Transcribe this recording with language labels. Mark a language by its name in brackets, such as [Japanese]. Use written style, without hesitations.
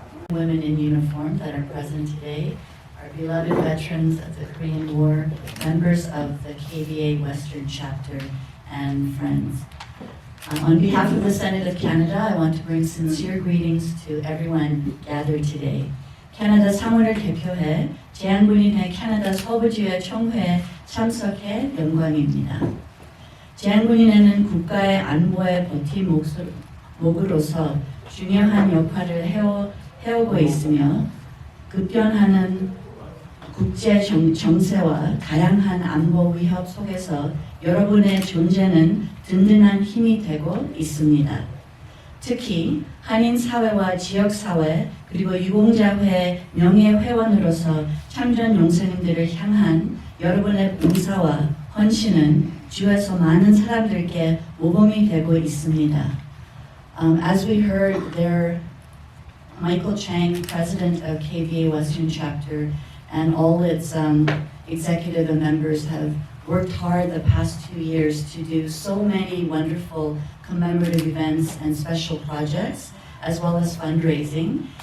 [English] Women in uniform that are present today, our beloved veterans of the Korean War, members of the KVA Western Chapter, and friends. On behalf of the Senate of Canada, I want to bring sincere greetings to everyone gathered today. [Korean] 캐나다 상원을 대표해 재향군인회 캐나다 서부지회 총회에 참석해 영광입니다. 재향군인회는 국가의 안보에 버팀목으로서 중요한 역할을 해오고 있으며 급변하는 국제 정세와 다양한 안보 위협 속에서 여러분의 존재는 든든한 힘이 되고 있습니다. 특히 한인 사회와 지역 사회 그리고 유공자회 명예회원으로서 참전 용사님들을 향한 여러분의 봉사와 헌신은 주에서 많은 사람들께 모범이 되고 있습니다. [English] As we heard, there Michael Chang, President of KVA Western Chapter, and all its executive and members have worked hard the past 2 years to do so many wonderful commemorative events and special projects, as well as fundraising.